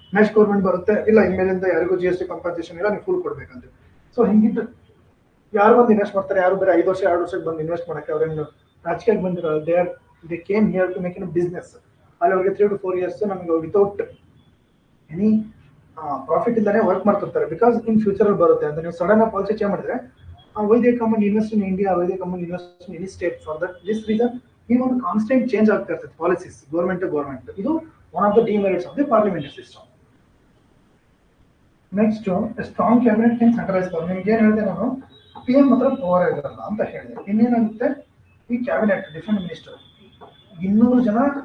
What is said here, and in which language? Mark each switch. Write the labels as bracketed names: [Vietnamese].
[Kannada] Next government ಬರುತ್ತೆ, ಇಲ್ಲ ಇನ್ಮೇಲಿಂದ ಯಾರಿಗೂ GST ಕಂಪೆನ್ಸೇಷನ್ ಇಲ್ಲ, ನೀವು ಫುಲ್ ಕೊಡ್ಬೇಕಂತ. ಸೊ ಹಿಂಗಿದ್ದು ಯಾರು ಬಂದು ಇನ್ವೆಸ್ಟ್ ಮಾಡ್ತಾರೆ, ಯಾರು ಬೇರೆ 5 ವರ್ಷ 2 ವರ್ಷಕ್ಕೆ ಬಂದು ಇನ್ವೆಸ್ಟ್ ಮಾಡಕ್ಕೆ ಅವ್ರೇನು ರಾಜಕೀಯಕ್ಕೆ ಬಂದಿರೋ, [English] They came here to make in business. [Kannada] ಅಲ್ಲಿ ಅವ್ರಿಗೆ 3 to 4 years ನಮಗೆ ವಿತೌಟ್ ಎನಿ ಪ್ರಾಫಿಟ್ ಇಲ್ದಾನೆ ವರ್ಕ್ ಮಾಡ್ತಿರ್ತಾರೆ. [English] because in future [Kannada] ಬರುತ್ತೆ ಅಂತ ನೀವು ಸಡನ್ ಆಗಿ ಪಾಲಿಸಿ ಚೇಂಜ್ ಮಾಡಿದ್ರೆ [English] why they come and invest in India, why they come and invest in any state. [Kannada] For this reason ಈ ಒಂದು ಕಾನ್ಸ್ಟೆಂಟ್ ಚೇಂಜ್ ಆಗ್ತಾ ಇರ್ತದೆ ಪಾಲಿಸೀಸ್ ಗೌರ್ಮೆಂಟ್ ಟು ಗೌರ್ಮೆಂಟ್. [English] ಇದು one of the demerits of the parliamentary system. [Kannada] Next, [English] Strong cabinet can centralise power. [Kannada] ನಿಮ್ಗೆ ಏನ್ ಹೇಳಿದೆ ನಾನು, PM ಹತ್ರ ಪವರ್ ಇರಲ್ಲ ಅಂತ ಹೇಳಿದೆ. ಇನ್ನೇನಾಗುತ್ತೆ, ಈ ಕ್ಯಾಬಿನೆಟ್ ಡಿಫರೆಂಟ್ ಮಿನಿಸ್ಟರ್ 200 ಜನ